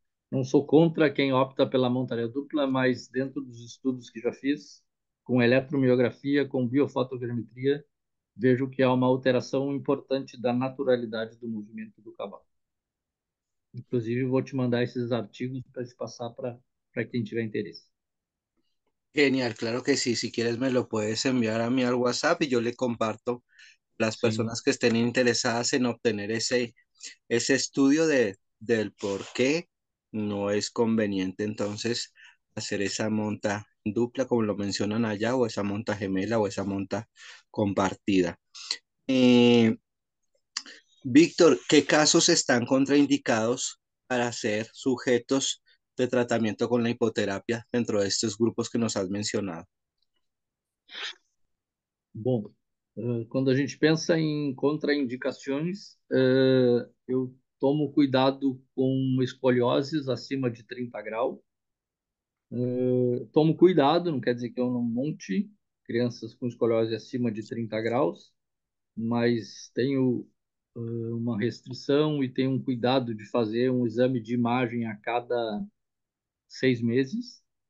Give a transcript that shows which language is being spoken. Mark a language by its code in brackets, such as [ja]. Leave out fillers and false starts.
[pt] Não sou contra quem opta pela montaria dupla, mas dentro dos estudos que já fiz, com eletromiografia, com biofotogrametria, vejo que há uma alteração importante da naturalidade do movimento do cavalo. Inclusive, vou te mandar esses artigos para te passar para quem tiver interesse. [es] Genial, claro que sí. Si quieres me lo puedes enviar a mí al WhatsApp y yo le comparto a las personas que estén interesadas en obtener ese ese estudio del por qué no es conveniente entonces hacer esa monta dupla, como lo mencionan allá, o esa monta gemela o esa monta compartida. Eh, Víctor, ¿qué casos están contraindicados para ser sujetos de tratamiento con la hipoterapia dentro de estos grupos que nos has mencionado? [pt] Bom, quando a gente pensa em contraindicações, eu tomo cuidado com escolioses acima de 30 graus. Tomo cuidado, não quer dizer que eu não monte crianças com escoliose acima de 30 graus, mas tenho uma restrição e tenho um cuidado de fazer um exame de imagem a cada 6 meses.